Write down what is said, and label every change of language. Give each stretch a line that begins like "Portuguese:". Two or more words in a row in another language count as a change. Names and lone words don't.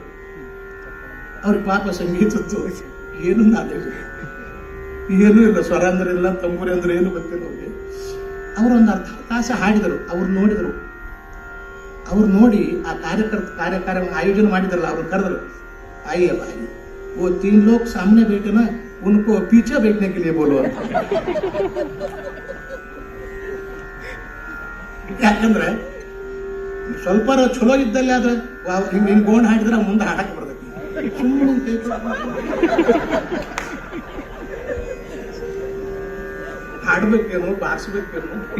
Kannada: ಅವ್ರಿಗೆ ಪಾಪ ಸಂಗೀತದ್ದು ಏನು ನಾಲೇಜ್, ಏನೂ ಇಲ್ಲ. ಸ್ವರ ಅಂದ್ರೆ ಇಲ್ಲ, ತಂಬೂರಿ ಅಂದ್ರೆ ಏನು ಗೊತ್ತಿಲ್ಲ ಅವ್ರಿಗೆ. ಅವರು ಒಂದು ಅರ್ಧ ತಾಸ ಹಾಡಿದರು. ಅವ್ರು ನೋಡಿದರು. ಅವ್ರು ನೋಡಿ ಆ ಕಾರ್ಯಕ್ರಮ ಆಯೋಜನೆ ಮಾಡಿದ್ರಲ್ಲ, ಅವ್ರು ಕರೆದರು.
Hindi: आइए भाई, वो 3 लोग सामने बैठे ना, उनको पीछे बैठने के लिए बोलो ಅಂತ.
Kannada: ಯಾಕಂದ್ರೆ ಸ್ವಲ್ಪ ಚಲೋ ಇದ್ದಲ್ಲಿ ಆದ್ರೆ ಹಿಂಗ್ ಗೋಣ್ ಹಾಡಿದ್ರೆ ಮುಂದೆ ಹಾಡಕ್ ಬರ್ತೈತಿ. ಸುಮ್ಮನೆ ಹಾಡ್ಬೇಕೇನು, ಬಾರಿಸ್ಬೇಕೇನು.